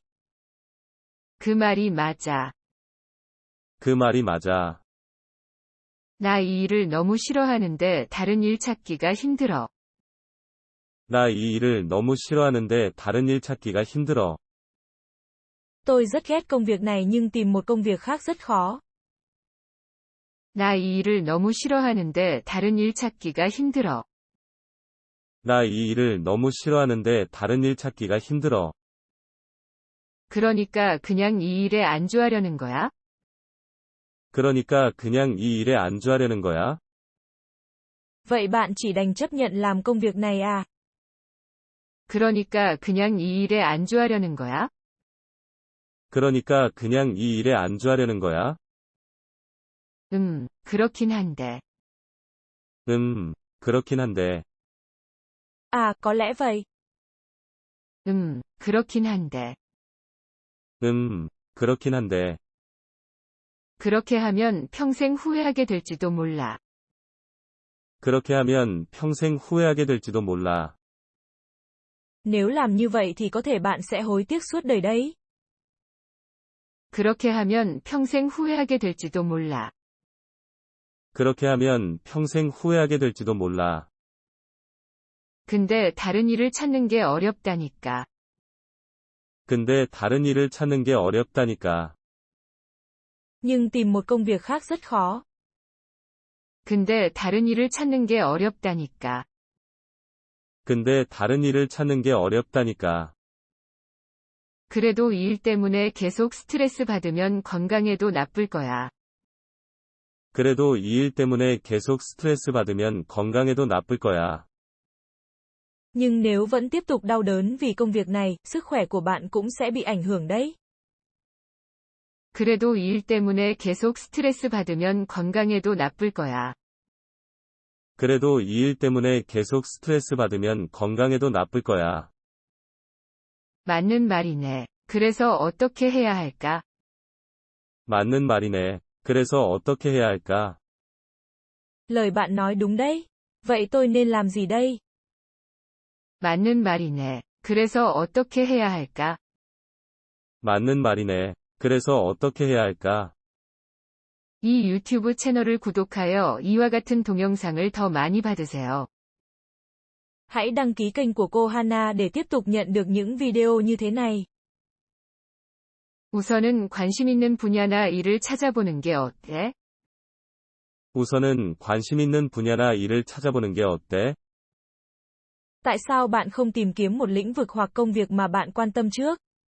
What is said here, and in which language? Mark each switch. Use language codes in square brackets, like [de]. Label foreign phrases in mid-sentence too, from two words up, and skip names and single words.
[ko] 그 말이 맞아. 그 말이 맞아. 나 이 일을 너무 싫어하는데 다른 일 찾기가 힘들어. 나 이 일을 너무 싫어하는데 다른 일 찾기가 힘들어. [vi] Tôi rất ghét công việc này nhưng tìm một công việc khác rất khó. [ko] 나 이 일을 너무 싫어하는데 다른 일 찾기가 힘들어. 나 이 일을 너무 싫어하는데 다른 일 찾기가 힘들어. 그러니까 그냥 이 일에 안주하려는 거야? 그러니까 그냥 이 일에 안주하려는 거야? [vi] Vậy bạn chỉ đành chấp nhận làm công việc này à? [ko] 그러니까 그냥 이 일에 안주하려는 거야? 그러니까 그냥 이 일에 안주하려는 거야? 그렇긴 한데. 그렇긴 한데. [vi] À, có lẽ vậy. [ko] 그렇긴 한데. 그렇긴 한데. 그렇게 하면 평생 후회하게 될지도 몰라. 그렇게 하면 평생 후회하게 될지도 몰라. [vi] Nếu làm như vậy thì có thể bạn sẽ hối tiếc suốt đời đấy. [ko] 그렇게 하면 평생 후회하게 될지도 몰라. 그렇게 하면 평생 후회하게 될지도 몰라. 근데 다른 일을 찾는 게 어렵다니까. 근데 다른 일을 찾는 게 어렵다니까. [vi] Nhưng tìm một công việc khác rất khó. [ko] 근데 다른 일을 찾는 게 어렵다니까. 근데 다른 일을 찾는 게 어렵다니까. 그래도 이 일 때문에 계속 스트레스 받으면 건강에도 나쁠 거야. 그래도 이 일 때문에 계속 스트레스 받으면 건강에도 나쁠 거야. [vi] Nhưng nếu vẫn tiếp tục đau đớn vì công việc này, sức khỏe của bạn cũng sẽ bị ảnh hưởng đấy. [ko] 그래도 이 일 때문에 계속 스트레스 받으면 건강에도 나쁠 거야. 그래도 이 일 때문에 계속 스트레스 받으면 건강에도 나쁠 거야. 맞는 말이네. 그래서 어떻게 해야 할까? 맞는 말이네. 그래서 어떻게 해야 할까? [vi] Lời bạn nói đúng đấy. Vậy tôi nên làm gì đây? [ko] 맞는 말이네. 그래서 어떻게 해야 할까? 맞는 말이네. 그래서 어떻게 해야 할까? 이 유튜브 채널을 구독하여 이와 같은 동영상을 더 많이 받으세요. [vi] Hãy đăng ký kênh của cô Hana để tiếp tục nhận được những video như thế này. [ko] 우선은 관심 있는 분야나 일을 찾아보는 게 어때? 우선은 관심 있는 분야나 일을 찾아보는 게 어때? [vi] Tại sao bạn không tìm kiếm một lĩnh vực hoặc công việc mà bạn quan tâm trước?